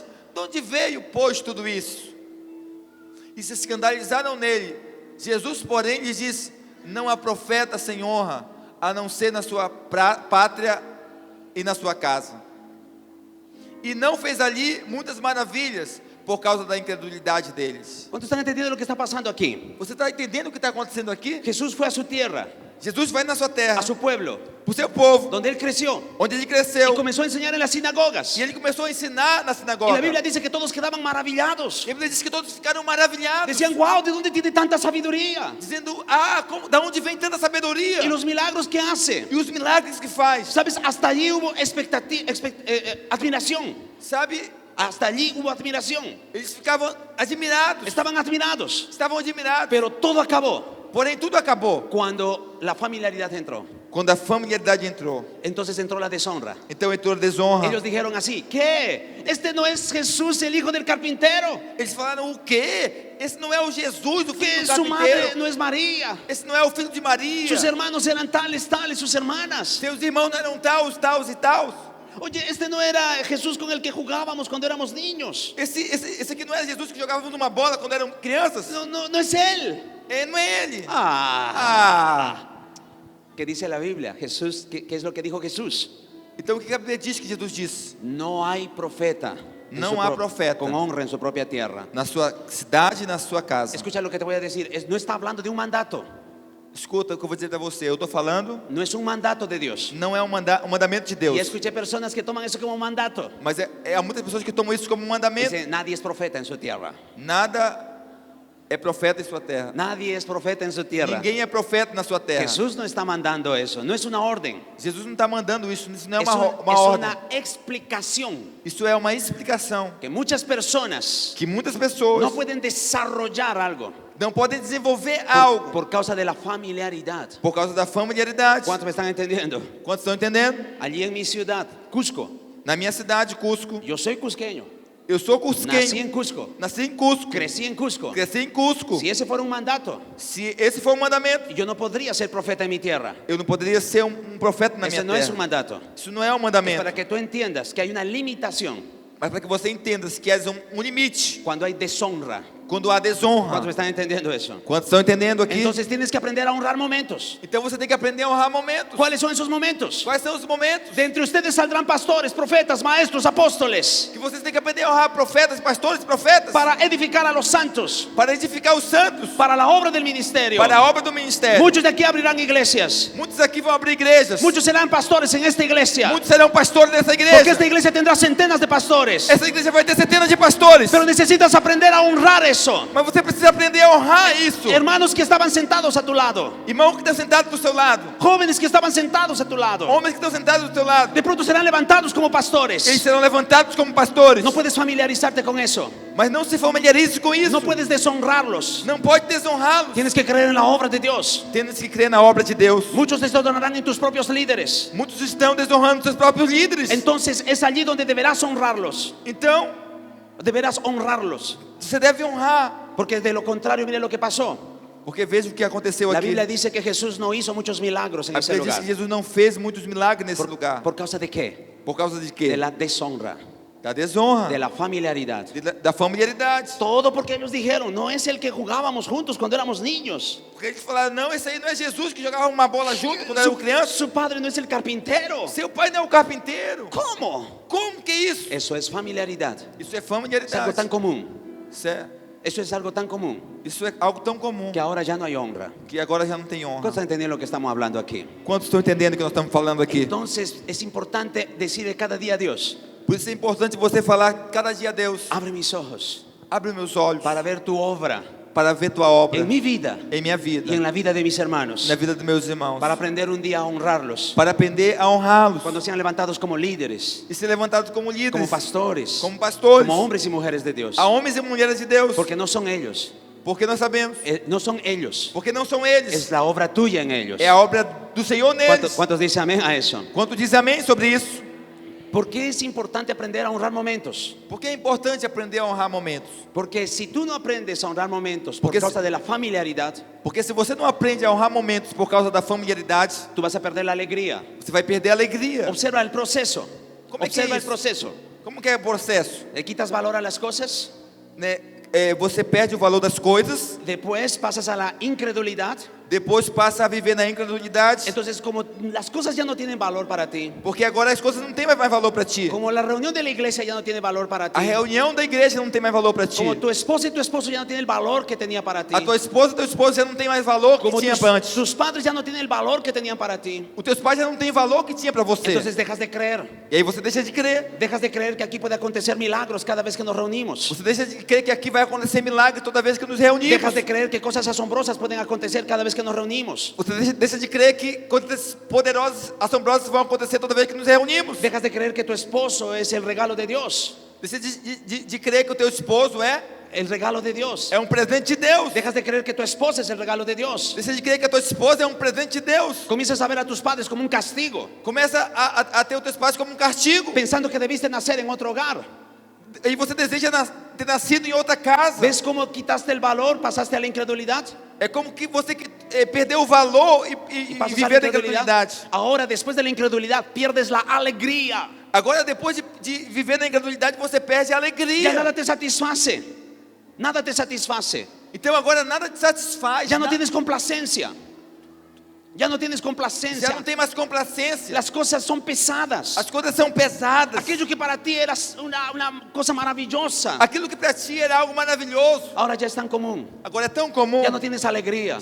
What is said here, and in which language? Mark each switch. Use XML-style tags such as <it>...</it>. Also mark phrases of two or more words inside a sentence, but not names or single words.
<pt>De onde veio, pois, tudo isso? E se escandalizaram nele. Jesus, porém, lhes disse: não há profeta sem honra, a não ser na sua pátria e na sua casa. E não fez ali muitas maravilhas, por causa da incredulidade deles.</pt> <es>¿Cuántos están entendiendo lo que está pasando aquí?</es> <pt>Você está entendendo o que está acontecendo aqui?</pt> <es>Jesús fue a su tierra,</es> <pt>Jesus vai na sua terra,</pt> <es>a su pueblo,</es> <pt>para o seu povo,</pt> <es>donde él creció.</es> <pt>onde ele</pt> <es>Y</es> <pt>cresceu.</pt> <es>comenzó a enseñar en las sinagogas.</es> <pt>E ele começou a ensinar na</pt> <es>Y</es> <pt>sinagoga.</pt> <es>la Biblia dice que todos quedaban maravillados.</es> <pt>E a Bíblia diz que todos ficaram maravilhados,</pt> <es>Decían, wow, ¿de dónde tiene tanta sabiduría?</es> <pt>dizendo: da onde vem tanta sabedoria?</pt> <es>Y los milagros que hace.</es> <pt>E os milagres que faz.</pt> <es>¿Sabes? Hasta allí hubo admiración.</es> <pt>Sabe,</pt> <es>Hasta allí hubo admiración.</es> <pt>eles ficavam admirados.</pt> <es>Estaban admirados.</es> <pt>Estavam admirados.</pt> <es>Pero todo acabó</es> <pt>Porém, tudo acabou</pt> <es>cuando la familiaridad entró.</es> <pt>quando a familiaridade entrou.</pt> <es>Entonces entró la deshonra.</es> <pt>Então entrou a desonra.</pt> <es>Ellos dijeron así, ¿qué? ¿Este no es Jesús, el hijo del carpintero?</es> <pt>Eles falaram: o quê? Esse não é o Jesus, o filho</pt> <es>¿Que</es> <pt>do</pt> <es>su madre</es> <pt>carpinteiro.</pt> <es>no es María?</es> <pt>Esse não é o filho de Maria.</pt> <es>Sus hermanos eran tales, tales, sus hermanas.</es> <pt>Seus irmãos não eram taus e taus.</pt> <es>Oye, este no era Jesús con el que jugábamos cuando éramos niños.</es> <pt>Esse aqui não era Jesus que jogava numa bola quando eram crianças.</pt> <es>No es Él.</es> <pt>Não é ele.</pt> <es>¿Qué dice la Biblia? Jesús, ¿qué es lo que dijo Jesús?</es> <pt>Então o que a Bíblia diz que Jesus disse?</pt> <es>No hay profeta, No hay profeta con honra en su propia tierra.</es> <pt>Na sua cidade e na sua casa.</pt> <es>Escucha lo que te voy a decir. No está hablando de un mandato.</es> <pt>Escuta o que eu vou dizer para você. Eu estou falando,</pt> <es>No es un mandato de Dios.</es> <pt>não é um mandamento de Deus.</pt> <es>Y escuché personas que toman eso como un mandato.</es> <pt>Mas há muitas pessoas que tomam isso como um mandamento.</pt> <es>Dice, nadie es profeta en su tierra.</es> <pt>Nada é profeta em sua terra.</pt> <es>Nadie es profeta en su tierra.</es> <pt>Ninguém é profeta na sua terra.</pt> <es>Jesús no está mandando eso. No es una orden.</es> <pt>Jesus não está mandando isso. Isso não é</pt> <es>Es</es> <pt>uma</pt> <es>es</es> <pt>ordem.</pt> <es>una explicación</es> <pt>Isso é uma explicação.</pt> <es>que muchas personas</es> <pt>Que muitas pessoas</pt> <es>no pueden desarrollar algo</es> <pt>não podem desenvolver algo</pt> <es>por causa de la familiaridad.</es> <pt>por causa da familiaridade.</pt> <es>¿Cuántos me están entendiendo?</es> <pt>Quantos estão entendendo?</pt> <es>Allí en mi ciudad, Cusco.</es> <pt>Na minha cidade, Cusco,</pt> <es>Yo soy cusqueño.</es> <pt>eu sou</pt> <es>Nací</es> <pt>cusquenho.</pt> <es>en Cusco.</es> <pt>Nasci em Cusco.</pt> <es>Crecí en Cusco.</es> <pt>Cresci em Cusco.</pt> <es>Si ese fuera un mandato,</es> <pt>Se esse for um mandamento,</pt> <es>yo no podría ser profeta en mi tierra.</es> <pt>eu não poderia ser um profeta na minha</pt> <es>Ese no es</es> <pt>terra.</pt> <es>un mandato.</es> <pt>Isso não é um</pt> <es>Es</es> <pt>mandamento.</pt> <es>para que tú entiendas que hay una limitación</es> <pt>Mas para que você entenda que há um limite</pt> <es>cuando hay deshonra.</es> <pt>quando há desonra.</pt> <es>¿Cuántos me están entendiendo eso?</es> <pt>Quantos estão entendendo aqui?</pt> <es>Entonces tienes que aprender a honrar momentos.</es> <pt>Então você tem que aprender a honrar momentos.</pt> <es>¿Cuáles son esos momentos?</es> <pt>Quais são os momentos</pt> <es>De entre ustedes saldrán pastores, profetas, maestros, apóstoles,</es> <pt>que vocês têm que aprender a honrar profetas, pastores, profetas,</pt> <es>para edificar a los santos,</es> <pt>para edificar os santos,</pt> <es>para la obra del ministerio.</es> <pt>para a obra do ministério.</pt> <es>Muchos de aquí abrirán iglesias.</es> <pt>Muitos aqui vão abrir igrejas.</pt> <es>Muchos serán pastores en esta iglesia.</es> <pt>Muitos serão pastores dessa</pt> <es>Porque</es> <pt>igreja.</pt> <es>esta iglesia tendrá centenas de pastores.</es> <pt>Essa igreja vai ter centenas de pastores.</pt> <es>Pero necesitas aprender a honrar eso.</es> <pt>Mas você precisa aprender a honrar isso.</pt> <es>Hermanos que estaban sentados a tu lado.</es> <pt>Irmão que está sentado do seu lado.</pt> <es>Jóvenes que estaban sentados a tu lado.</es> <pt>Homens que estão sentados do seu lado.</pt> <es>De pronto serán levantados como</es> <pt>Eles</pt> <es>pastores.</es> <pt>serão levantados como pastores.</pt> <es>No puedes familiarizarte con eso.</es> <pt>Mas não se familiarize com isso.</pt> <es>No puedes deshonrarlos.</es> <pt>Não pode desonrá-los.</pt> <es>Tienes que creer en la obra de Dios.</es> <pt>Temos que crer na obra de Deus.</pt> <es>Muchos deshonrarán en tus propios líderes.</es> <pt>Muitos estão desonrando seus próprios líderes.</pt> <es>Entonces es allí donde deberás honrarlos.</es> <pt>Então,</pt> <es>Deberás honrarlos.</es> <pt>você deve honrar.</pt> <es>Porque de lo contrario, mire lo que pasó.</es> <pt>Porque veja o que aconteceu</pt> <es>La</es> <pt>aqui.</pt> <es>Biblia dice que Jesús no hizo muchos milagros en</es> <pt>A</pt> <es>ese</es> <pt>Bíblia diz</pt> <es>lugar.</es> <pt>que Jesus não fez muitos milagres nesse lugar.</pt> <es>¿Por causa de qué?</es> <pt>Por causa de</pt> <es>De</es> <pt>quê?</pt> <es>la deshonra,</es> <pt>Da desonra.</pt> <es>de la familiaridad.</es> <pt>Da familiaridade.</pt> <es>Todo porque ellos dijeron, no es el que jugábamos juntos cuando éramos niños.</es> <pt>Porque eles falaram: não, esse aí não é Jesus que jogava uma bola junto quando era criança.</pt> <es>Su padre no es el carpintero.</es> <pt>Seu pai não é o carpinteiro.</pt> <es>¿Cómo?</es> <pt>Como que é isso?</pt> <es>Eso es familiaridad.</es> <pt>Isso é</pt> <es>Es algo</es> <pt>familiaridade.</pt> <es>tan común.</es> <pt>Isso</pt> <es>Eso es algo tan común</es> <pt>é algo tão comum</pt> <es>que ahora ya no hay honra.</es> <pt>que agora já não tem honra.</pt> <es>¿Cuántos están entendiendo lo que estamos hablando aquí?</es> <pt>Quantos estão entendendo o que nós estamos falando aqui?</pt> <es>Entonces es importante decirle cada día a Dios,</es> <pt>Por isso é importante você falar cada dia a Deus:</pt> <es>abre mis ojos</es> <pt>abre meus olhos</pt> <es>para ver tu obra</es> <pt>para ver tua obra</pt> <es>en mi vida</es> <pt>em minha vida,</pt> <es>y en la vida de mis hermanos,</es> <pt>na vida dos meus irmãos,</pt> <es>para aprender un día a honrarlos</es> <pt>para aprender a honrá-los</pt> <es>cuando sean levantados como líderes,</es> <pt>e ser levantados como líderes,</pt> <es>como pastores,</es> <pt>como pastores,</pt> <es>como hombres y mujeres de Dios,</es> <pt>a homens e mulheres de Deus,</pt> <es>porque no son ellos,</es> <pt>porque nós sabemos,</pt> <es>no son ellos,</es> <pt>porque não são</pt> <es>es</es> <pt>eles,</pt> <es>la obra tuya en ellos.</es> <pt>é a obra do Senhor neles.</pt> <es>¿Cuántos dicen amén a eso?</es> <pt>Quanto diz amém sobre isso?</pt> <es>¿Por qué es importante aprender a honrar momentos?</es> <pt>Porque é importante aprender a honrar momentos.</pt> <es>Porque si tú no aprendes a honrar momentos por</es> <pt>Porque</pt> <es>causa de la familiaridad,</es> <pt>Porque se você não aprende a honrar momentos por causa da familiaridade,</pt> <es>tú vas a perder la alegría.</es> <pt>você vai perder a alegria.</pt> <es>Observa el proceso. ¿Cómo es que Observa el es? proceso.</es> <pt>Como que é o processo?</pt> <es>Le quitas valor a las cosas,</es> <pt>Né? Você perde o valor das coisas,</pt> <es>después pasas a la incredulidad,</es> <pt>depois passa a viver na incredulidade,</pt> <es>Entonces, como las cosas ya no tienen valor para ti,</es> <pt>porque agora as coisas não têm mais valor para ti.</pt> <es>como la reunión de la iglesia ya no tiene valor para ti,</es> <pt>A reunião da igreja não tem mais valor para ti.</pt> <es>como tu esposa y tu esposo ya no tienen el valor que tenía para ti,</es> <pt>A tua esposa e teu esposo já não tem mais valor que</pt> <es>como</es> <pt>tinha para antes.</pt> <es>tus padres ya no tienen el valor que tenían para ti,</es> <pt>Os teus pais já não têm valor que tinha para você.</pt> <es>entonces dejas de creer.</es> <pt>E aí você deixa de crer.</pt> <es>Dejas de creer que aquí puede acontecer milagros cada vez que nos reunimos.</es> <pt>Você deixa de crer que aqui vai acontecer milagre toda vez que nos reunimos.</pt> <es>Dejas de creer que cosas asombrosas pueden acontecer cada vez que nos reunimos.</es> <pt>Você deixa de crer que coisas poderosas, assombrosas vão acontecer toda vez que nos reunimos.</pt> <es>Dejas de creer que tu esposo es el regalo de Dios.</es> <pt>Deixa de crer que o teu esposo</pt> <es>El regalo de Dios.</es> <pt>é presente de Deus.</pt> <es>Dejas de creer que tu esposa es el regalo de Dios.</es> <pt>Deixa de crer que a tua esposa é presente de Deus.</pt> <es>Comienzas a ver a tus padres como un castigo,</es> <pt>Começa a ter os teus pais como castigo.</pt> <es>pensando que debiste nacer en otro hogar.</es> <pt>E você deseja ter nascido em outra casa.</pt> <es>¿Ves cómo quitaste el valor, pasaste a la incredulidad?</es> <pt>É como que você perdeu o valor e</pt> <es>Pasas a la</es> <pt>viver da incredulidade.</pt> <es>Ahora, después de la incredulidad, pierdes la alegría.</es> <pt>Agora, depois de viver na incredulidade, você perde a</pt> <es>Ya</es> <pt>alegria.</pt> <es>nada te satisface. Nada te satisface.</es> <pt>Então agora nada te satisfaz.</pt> <es>Ya no tienes complacencia. Ya no tienes complacencia.</es> <pt>Já não tem mais complacência.</pt> <es>Las cosas son pesadas.</es> <pt>As coisas são pesadas.</pt> <es>Aquello que para ti era una cosa maravillosa,</es> <pt>Aquilo que para ti era algo maravilhoso,</pt> <es>ahora ya es tan común.</es> <pt>agora é tão comum.</pt> <es>Ya no tienes alegría.</es>